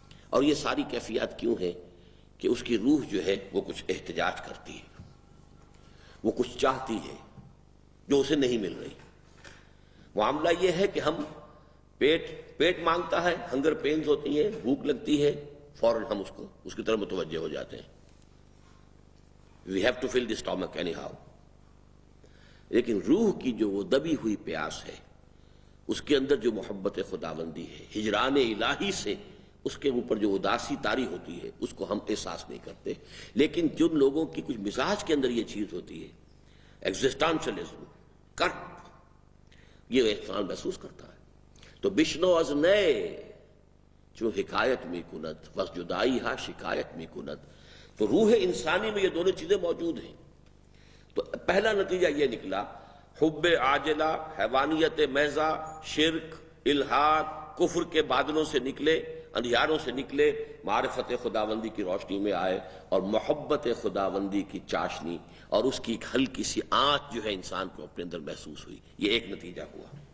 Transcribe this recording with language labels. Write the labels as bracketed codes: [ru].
[ur] اور یہ ساری کیفیات کیوں ہیں؟ کہ اس کی روح جو ہے وہ کچھ احتجاج کرتی ہے، وہ کچھ چاہتی ہے جو اسے نہیں مل رہی. معاملہ یہ ہے کہ ہم پیٹ مانگتا ہے، ہنگر پینز ہوتی ہیں، بھوک لگتی ہے، فوراً ہم اس کی طرف متوجہ ہو جاتے ہیں. [en] We have to fill the stomach anyhow. [ur] لیکن روح کی جو وہ دبی ہوئی پیاس ہے، اس کے اندر جو محبت خداوندی ہے، ہجران الہی سے اس کے اوپر جو اداسی طاری ہوتی ہے، اس کو ہم احساس نہیں کرتے. لیکن جن لوگوں کی کچھ مزاج کے اندر یہ چیز ہوتی ہے، ایگزسٹانشلزم، کرب، یہ انسان محسوس کرتا ہے. تو [fa] بشنو از نئے چون حکایت می کند بس جدائی ہا شکایت می کند. [ur] تو روح انسانی میں یہ دونوں چیزیں موجود ہیں. تو پہلا نتیجہ یہ نکلا حب عاجلہ، حیوانیت محضہ، شرک، الحاد، کفر کے بادلوں سے نکلے، اندھیاروں سے نکلے، معرفت خداوندی کی روشنی میں آئے اور محبت خداوندی کی چاشنی اور اس کی ایک ہلکی سی آنچ جو ہے انسان کو اپنے اندر محسوس ہوئی. یہ ایک نتیجہ ہوا.